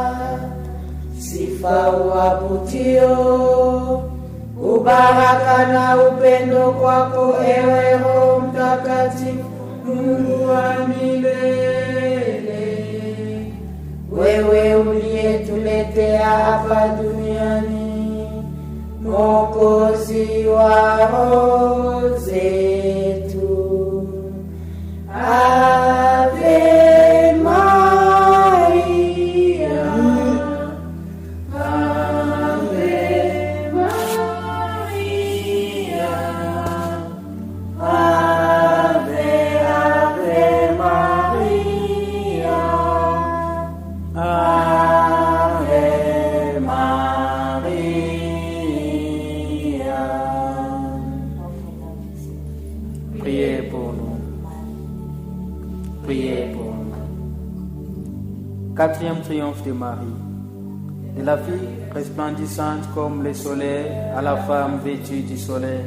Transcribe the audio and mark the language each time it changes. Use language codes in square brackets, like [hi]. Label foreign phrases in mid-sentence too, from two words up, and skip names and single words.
[sw] Sifa uabudio, ubaraka na upendo kwako, ewe Roho Mtakatifu, Mungu wa milele. Wewe uliyetuletea hapa duniani Mwokozi wa roho zetu. [la] Ave Maria, Ave Maria, Ave, Ave Maria, Ave Maria. [fr] Priez pour nous. Priez pour nous. Quatrième triomphe de Marie. De la fille resplendissante comme le soleil à la femme vêtue du soleil.